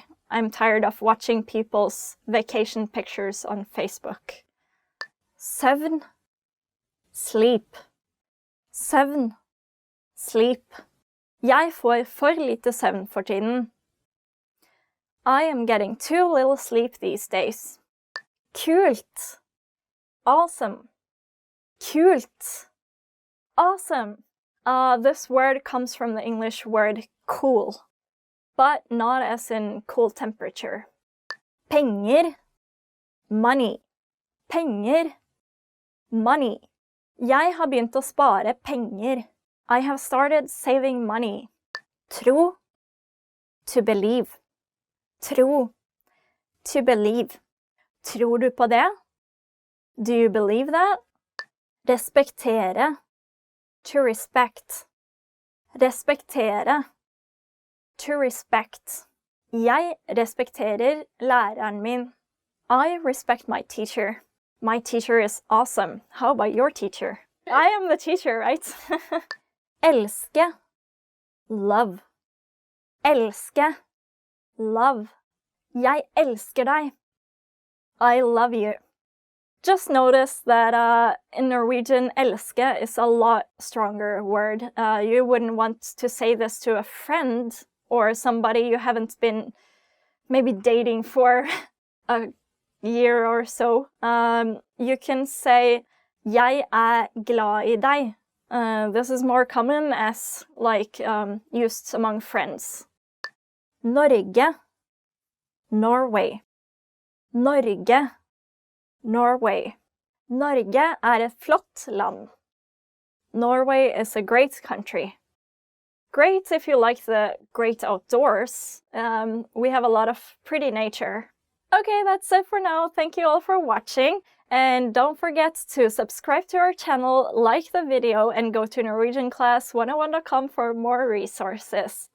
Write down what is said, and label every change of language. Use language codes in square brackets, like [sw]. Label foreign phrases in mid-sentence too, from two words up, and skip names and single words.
[en] I'm tired of watching people's vacation pictures on Facebook. Søvn, sleep. Søvn, sleep. [no] Jeg får for lite søvn for tiden. [en] I am getting too little sleep these days. Kult. Awesome. Kult. Awesome. This word comes from the English word cool, but not as in cool temperature. Penger, money. Penger, money. [no] Jeg har begynt å spare penger. [en] I have started saving money. Tro. To believe. Tro. To believe. [no] Tror du på det? [en] Do you believe that? Respektere. To respect. Respektere. To respect. [no] Jeg respekterer læreren min. [en] I respect my teacher. My teacher is awesome. How about your teacher? I am the teacher, right? Elske. Love. Elske. [no] Love. Jeg elsker deg. [en] I love you. Just notice that in Norwegian, elske is a lot stronger word. You wouldn't want to say this to a friend or somebody you haven't been maybe dating for a year or so. You can say, [no] jeg glad I deg. [en] This is more common as like used among friends. Norge. Norway. Norge. Norway. [no] Norge et flott land. [en] Norway is a great country. Great if you like the great outdoors. We have a lot of pretty nature. Okay, that's it for now. Thank you all for watching. And don't forget to subscribe to our channel, like the video, and go to NorwegianClass101.com for more resources.